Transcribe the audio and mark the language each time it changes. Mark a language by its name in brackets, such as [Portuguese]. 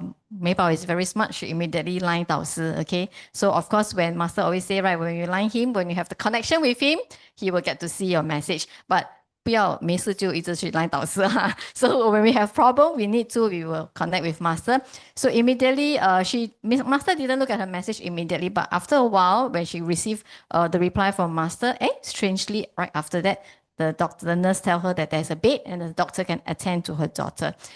[English] Mei Bao is very smart. She immediately line 导师, okay? So of course, when Master always say, right, when you line him, when you have the connection with him, he will get to see your message. But [Chinese] 不要没事就一直去 line 导师哈。 [English] So when we have problem, we need to, we will connect with Master. So immediately, Master didn't look at her message immediately, but after a while, when she received the reply from Master, strangely, right after that, the nurse tell her that there's a bed and the doctor can attend to her daughter.